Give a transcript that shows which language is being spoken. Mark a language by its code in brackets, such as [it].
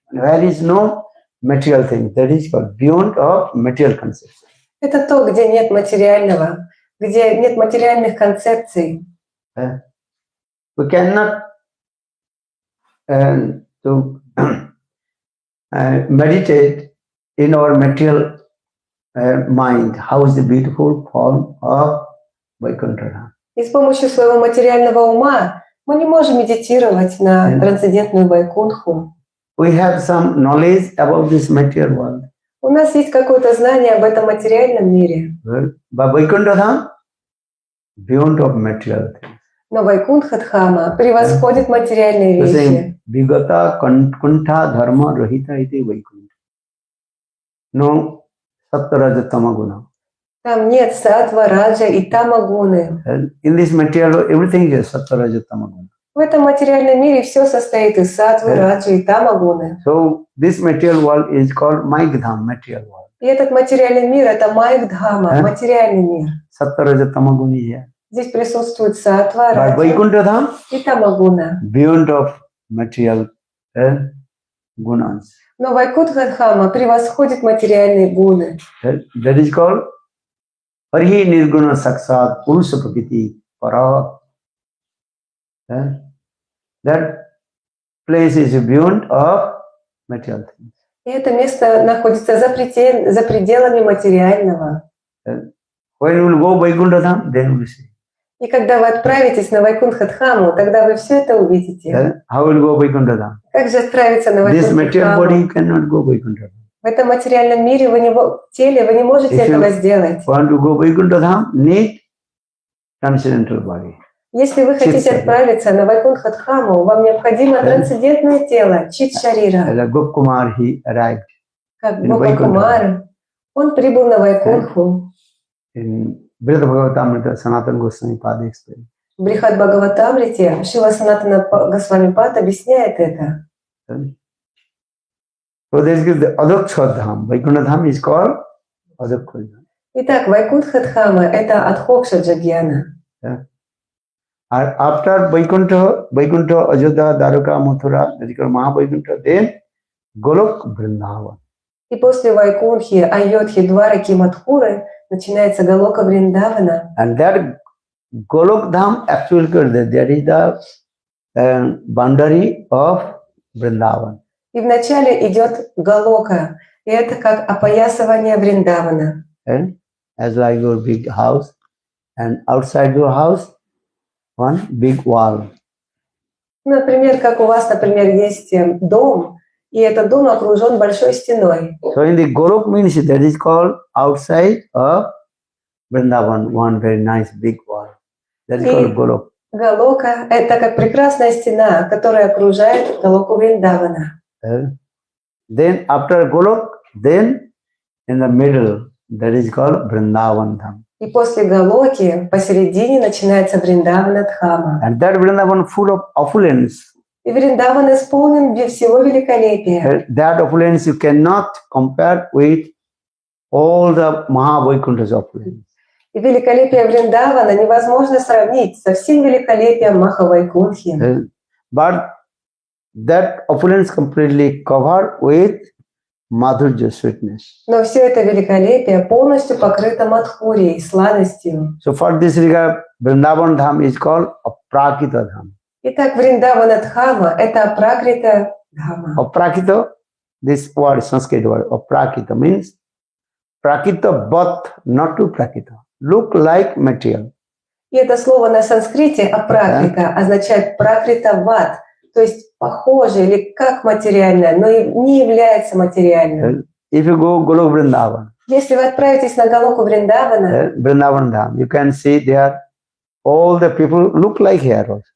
[en] Where is no material thing, that is called beyond of material concepts. [ru] Это то, где нет материального, где нет материальных концепций. [en] We cannot meditate in our material mind. How is the beautiful form of Vaikuntha? [ru] И с помощью своего материального ума мы не можем медитировать на трансцендентную Вайкунтху. [en] We have some knowledge about this material world. [ru] У нас есть какое-то знание об этом материальном мире. [en] But Vaikuntha Dham, beyond of material things. [ru] Но Вайкунтха-дхама превосходит материальные вещи. [sa] Vigata Kantha Dharma Rahita iti Vaikuntha. [en] No Sattarajatama Guna. [ru] Там нет сатва, раджа и тамагуны. [en] And in this material world, everything is sattva, raja, tama guna. [ru] В этом материальном мире все состоит из сатвы, раджи и тамагуны. [en] So this material world is called Maikdham, material world. [ru] И этот материальный мир — это майгдхама, материальный мир. [en] Sattva, raja, tama guna is here. [ru] Здесь присутствует сатва, [en] But [ru] раджа [en] Vaikuntha Dham, [ru] и тамагуна. [en] beyond of material gunas. [ru] Но Вайкунтха-дхама превосходит материальные гуны. [en] That is called [sa] Parihi Nirguna Saksat Purusha Prakriti Para. [en] That place is beyond of material things. [ru] И это место находится за пределами материального. [en] When you will go Vaikuntha Dham, then you will see. [ru] И когда вы отправитесь на Вайкунтха-дхаму, тогда вы все это увидите. [en] How will you go Vaikuntha Dham? [ru] Как же отправиться на [en] This material body [ru] Вайкунтха-дхаму? [en] cannot go Vaikuntha Dham. [ru] В этом материальном мире, в теле, вы не можете [en] If you [ru] этого сделать. [en] want to go Vaikuntha Dham, need transcendental body. [ru] Если вы хотите Чит-шарира. отправиться на Вайкунтха-дхаму, вам необходимо трансцендентное тело, чит-шарира. [en] As a Gopkumar, he arrived [ru] Как [en] in [ru] Гопа Кумар, он прибыл на Вайкунтху. [en] in Brihad Bhagavatamrita, Sanatana Goswami Pada explained. [ru] В Брихат Бхагаватамрите Шрила Санатана Госвами Пад объясняет это. [en] So there is the Adhoksha Dham. Vaikuntha Dham is called Adhoksha Dham. [ru] Итак, Вайкунтха-дхама — это Адхокша Джагьяна. [en] After Vaikuntha, Ajodha, Dwaraka, Mathura, that is called Mahavaikuntha, then Golok Vrindavan. [ru] И после Вайкунтхи, Айодхи, Двараки, Мадхуры начинается Галока Вриндавана. [en] And that Golok Dham actually that is the boundary of Vrindavan. [ru] И вначале идет Галока, и это как опоясывание Вриндавана. [en] And as like your big house, and outside your house, one big wall. [ru] Например, как у вас, например, есть дом, и этот дом окружен большой стеной. [en] So in the Golok means that is called outside of Vrindavan, one very nice big wall. That is called Golok. [ru] Галока — это как прекрасная стена, которая окружает Галоку Вриндавана. [en] Then after Golok, then in the middle, that is called Vrindavan Dham. [ru] И после Галоки посередине начинается Вриндавана-дхама. [en] And that Vrindavan full of opulence. [ru] И Вриндаван исполнен всего великолепия. [en] That opulence you cannot compare with all the Mahavaikuntha's opulence. [ru] И великолепие Вриндавана невозможно сравнить со всем великолепием Махавайкунтхи. [en] But that opulence completely covered with Madhurya sweetness. [ru] Но все это великолепие полностью покрыто мадхурией, сладостью. [en] So for this regard, Vrindavan Dham is called Aprakita Dham. [ru] Итак, Вриндавана-дхама — это Апракрита-дхама. [en] Aprakita, this word, Sanskrit word, Aprakita means Prakita but not to Prakita. Look like material. [ru] И это слово на санскрите «апракрита» означает «пракрита-ват», то есть похоже или как материальное, но и не является материальным. [en] If you go Golok Vrindavan, [ru] Если вы отправитесь на Галоку Вриндавана, [en] Vrindavan Dham, you can see there all the people look like heroes.